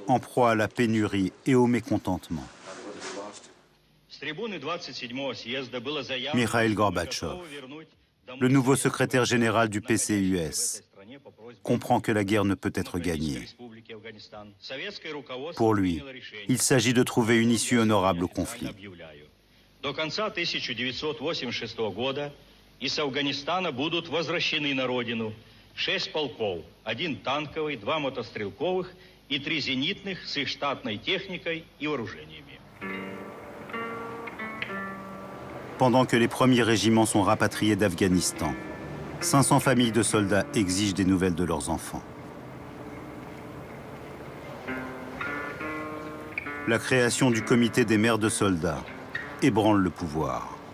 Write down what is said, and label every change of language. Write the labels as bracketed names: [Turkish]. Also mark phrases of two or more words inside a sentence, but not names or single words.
[French] en proie à la pénurie et au mécontentement. Mikhaïl Gorbatchev, le nouveau secrétaire général du PCUS, comprend que la guerre ne peut être gagnée. Pour lui, il s'agit de trouver une issue honorable au conflit. [Russian] До конца 1986 года из Афганистана будут возвращены на родину 6 полков, 1 танковый, 2 мотострелковых и 3 зенитных с их штатной техникой и вооружениями. [French] Pendant que les premiers régiments sont rapatriés d'Afghanistan, 500 familles de soldats exigent des nouvelles de leurs enfants. La création du comité des mères de soldats ébranle le pouvoir.